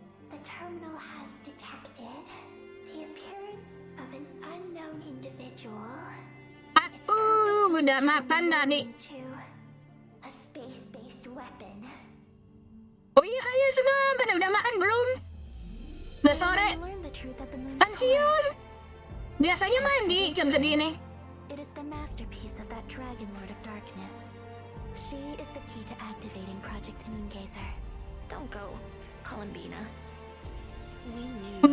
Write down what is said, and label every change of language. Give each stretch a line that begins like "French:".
English: The terminal has detected the appearance of an unknown individual
Indonesian: Aku udah makan tadi.
English: into a space-based weapon.
Indonesian: Oh iya kayaknya semua pada udah makan belum? Udah sore.
English: I learned the truth at the moon's
Indonesian: Pensiun. Biasanya mandi jam segini.
English: It is the masterpiece of that Dragon Lord of Darkness. She is the key to activating Project Moongazer. Don't go, Columbina. We knew